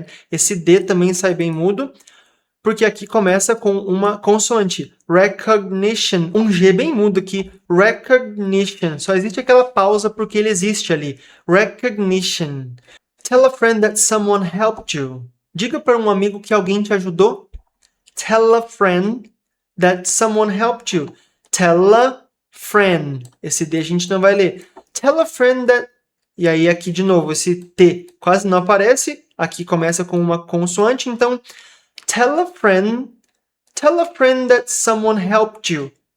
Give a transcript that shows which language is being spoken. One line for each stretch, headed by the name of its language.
Portuguese: Esse D também sai bem mudo, porque aqui começa com uma consoante. Recognition. Um G bem mudo aqui. Recognition. Só existe aquela pausa porque ele existe ali.
English: Recognition. Tell a friend that someone helped you.
Portuguese: Diga para um amigo que alguém te ajudou.
English: Tell a friend that someone helped you. Tell a friend.
Portuguese: Esse D a gente não vai ler.
English: Tell a friend that...
Portuguese: E aí aqui de novo, esse T quase não aparece. Aqui começa com uma consoante, então...
English: Tell a friend that someone helped you.